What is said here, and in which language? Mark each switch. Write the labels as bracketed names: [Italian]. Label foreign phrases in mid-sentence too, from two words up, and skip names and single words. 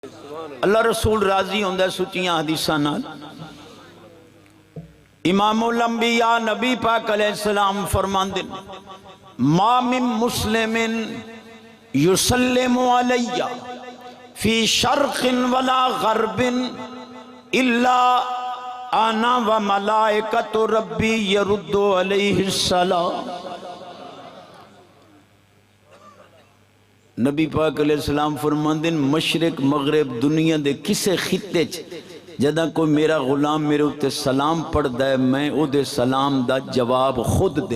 [Punjabi] اللہ رسول راضی ہوندہ سچیاں حدیثاں نال۔ امام الانبیاء نبی پاک [Arabic] علیہ السلام [Punjabi] فرماندے [Arabic] ما من مسلم یسلم علی فی شرق ولا غرب الا انا و ملائکۃ ربی یرد علیہ السلام۔ [Punjabi] نبی پاک [Arabic] علیہ السلام [Punjabi] فرماندے مشرق مغرب دنیا دے کسے خطے جدہ کوئی میرا غلام میرے اتے سلام پڑھ دے میں او دے سلام دا جواب خود دے۔